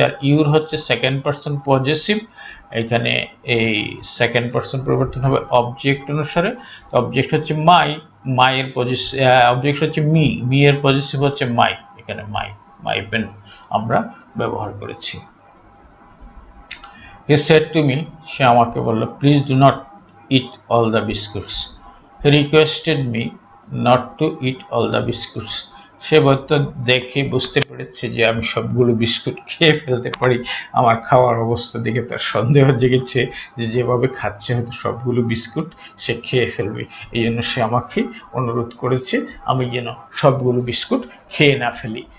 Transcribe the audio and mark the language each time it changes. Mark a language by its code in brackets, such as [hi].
[bn] আর your হচ্ছে second person possessive, এখানে এই সেকেন্ড পারসন পরিবর্তন হবে অবজেক্ট অনুসারে। তো অবজেক্ট হচ্ছে মাই, মাইয়ের পজেসিভ অবজেক্ট হচ্ছে মি, মি এর পজেসিভ হচ্ছে মাই, এখানে মাই, মাই পেন আমরা ব্যবহার করেছি। [en] He said to me, [bn] সে আমাকে বলল, [en] please do not eat all the biscuits. He requested me not to eat all the biscuits. [bn] সে হয়তো দেখে বুঝতে পেরেছে যে আমি সবগুলো বিস্কুট খেয়ে ফেলতে পারি। আমার খাওয়ার অবস্থা দেখে তার সন্দেহ জেগেছে যে যেভাবে খাচ্ছে হয়তো সবগুলো বিস্কুট সে খেয়ে ফেলবে, এই জন্য সে আমাকে অনুরোধ করেছে আমি যেন সবগুলো বিস্কুট খেয়ে না ফেলি।